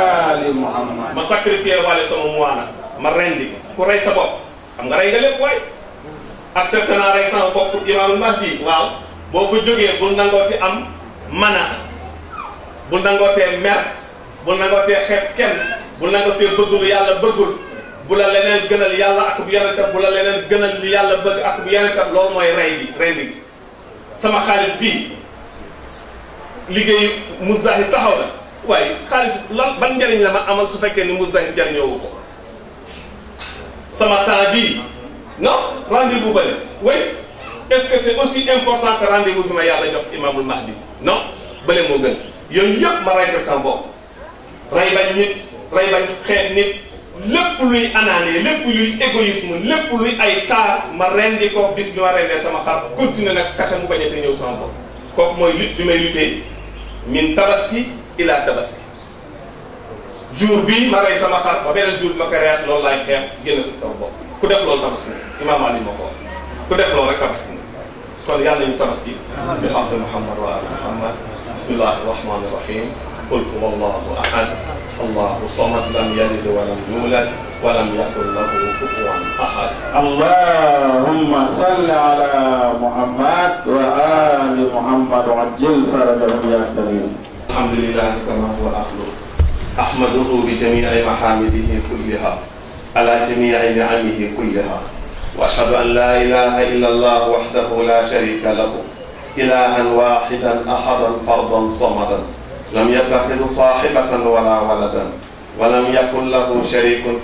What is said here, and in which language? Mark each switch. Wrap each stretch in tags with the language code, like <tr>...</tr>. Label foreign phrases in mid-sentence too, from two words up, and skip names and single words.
<wo>ma sacrifier wale sama mois nag ma rendi ku rey sa bopp xam nga rey nga lépp waay accepté naa rey sama bopp imaamul mahdi waaw boo fa jógee bul nangoo ci am mana bul nangootee mer bul nangootee xeeb kenn bul nangootee bëgg lu yàlla bëggul bu la leneen gënal yàlla ak bu yonentam bu la leneen gënal li yàlla bëgg ak bu yonentam loolu mooy rendi gi sama xaalis bii liggéeyu Muzdahir taxaw na waaye xaalis lan ban njëriñ la ma amal su fekkee ni Muzdahir jëriñoowu ko sama temps bii non rendez-vous bële</wo> <fr>oui est-ce que c'est aussi important que rendez-vous</fr> <wo>bi ma yàlla jox imaamul mahdi non bële moo gën yooyu yëpp ma rey ko sama bopp rey bañ nit rey bañ xeet nit lépp luy anaane lépp luy égoïsme lépp luy ay taar ma rendi ko bis bi ma rendee sama xar continuer nag fexe mu bañ a te ñëw sama bopp kooku mooy lutte bi may luttee min tabaski ila tabaski jour bii ma rey sama xar ba beneen jour bi ma ko reyaat loolu laay xeex génn ko sama bopp ku def loolu tabaski imaam Ali moo ko wax ku def loolu rek tabaski kon yàlla ñu tabaski bi xaqi Muhammad</wo> <ar>وآل محمد بسم الله الرحمن الرحيم قل هو الله أحد الله الصمد لم يلد ولم يولد ولم يكن له كفوا أحد اللهم صل على محمد وآل محمد وعجل فرجهم يا كريم الحمد لله كما هو أهله أحمده بجميع محامده كلها على جميع نعمه كلها وأشهد أن لا إله إلا الله وحده لا شريك له إلها واحدا أحدا فردا صمدا لم يتخذ صاحبة ولا ولدا ولم يكن له شريك في</ar>